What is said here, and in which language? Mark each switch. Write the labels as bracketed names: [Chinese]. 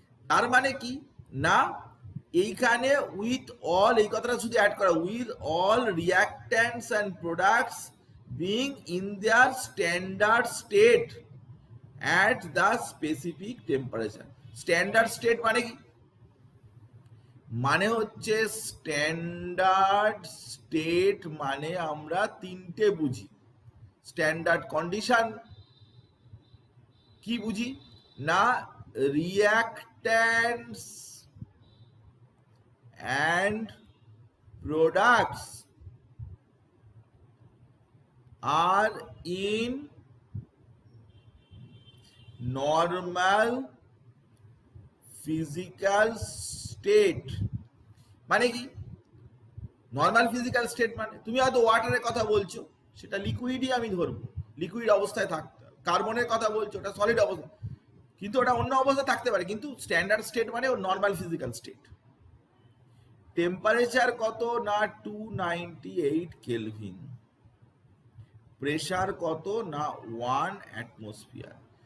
[Bangla] তার মানে কি না এইখানে উইথ অল, এই কথাটা শুধু অ্যাড করা, [English] With all reactants and products being in their standard state at the specific temperature. [Bangla] Standard state মানে কি? মানে হচ্ছে স্ট্যান্ডার্ড স্টেট মানে আমরা তিনটে বুঝি। স্ট্যান্ডার্ড কন্ডিশন কি বুঝি না [English] Reactants and products are in normal physical state। [Bangla] মানে কি নর্মাল ফিজিক্যাল স্টেট? মানে তুমি হয়তো ওয়াটারের কথা বলছো, সেটা লিকুইডই আমি ধরবো, লিকুইড অবস্থায় থাকতে হবে। কার্বনের কথা বলছো, ওটা সলিড অবস্থা, কিন্তু ওটা অন্য অবস্থায় থাকতে পারে, কিন্তু স্ট্যান্ডার্ড স্টেট মানে ও নর্মাল ফিজিক্যাল স্টেট। টেম্পারেচার কত না 298 কেলভিন, প্রেসার কত না 1 অ্যাটমসফিয়ার।